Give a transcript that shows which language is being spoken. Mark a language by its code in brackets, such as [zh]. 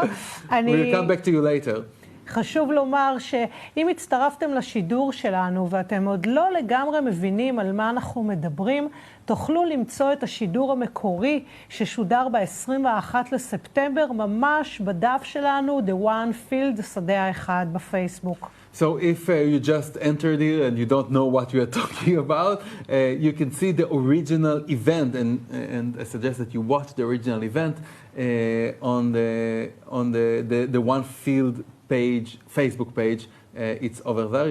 [en] We'll come back to you later. [he] חשוב לומר שאם הצטרפתם לשידור שלנו ואתם עוד לא לגמרי מבינים על מה אנחנו מדברים, תוכלו למצוא את השידור המקורי ששודר ב-21 לספטמבר, ממש בדף שלנו, The One Field, השדה האחד בפייסבוק. [en] So if you just entered here and you don't know what we are talking about, you can see the original event, and I suggest that you watch the original event on the One Field page, Facebook page. It's over there.